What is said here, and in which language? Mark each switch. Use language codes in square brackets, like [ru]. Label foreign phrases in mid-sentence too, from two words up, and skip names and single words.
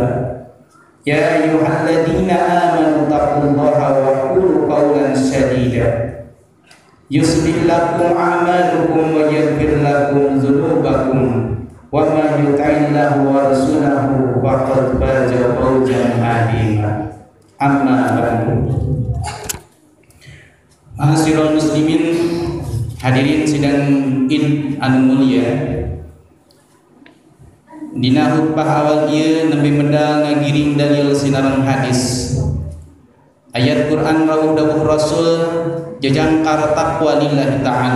[ar] يا أيها الذين آمنوا اتقوا الله وقولوا قولا سديدا يصلح لكم أعمالكم ويغفر لكم ذنوبكم ومن يطع الله ورسوله فقد فاز فوزا عظيما. أما بعد. معاشر المسلمين حاضرين [su] sidang Id anu mulia. Dina khutbah awal ieu nembe medal ngagiring dalil sinaran hadis. Ayat Quran rawuh dawuh Rasul jajangkar [ar] تقوى لله تعالى.